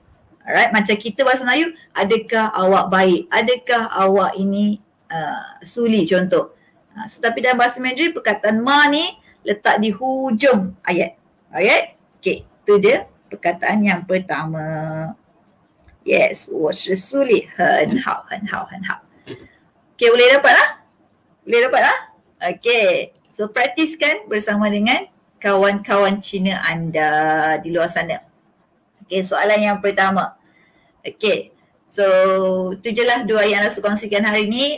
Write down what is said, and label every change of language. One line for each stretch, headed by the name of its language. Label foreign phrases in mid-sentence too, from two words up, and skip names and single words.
Malay: Alright, macam kita bahasa Melayu, adakah awak baik? Adakah awak ini suli contoh. So, tapi dalam bahasa Mandarin perkataan ma ni letak di hujung ayat.
English: Alright, okay,
Malay: itu dia perkataan yang pertama.
English: Yes,
Chinese: 我是suli, 很好很好很好.
Malay: Okay, boleh dapat lah? Boleh dapat lah?
English: Okay, so
Malay: praktiskan bersama dengan kawan-kawan Cina anda di luar sana. Okay, soalan yang pertama.
English: Okay, so
Malay: tu je lah dua yang Laus kongsikan hari ni.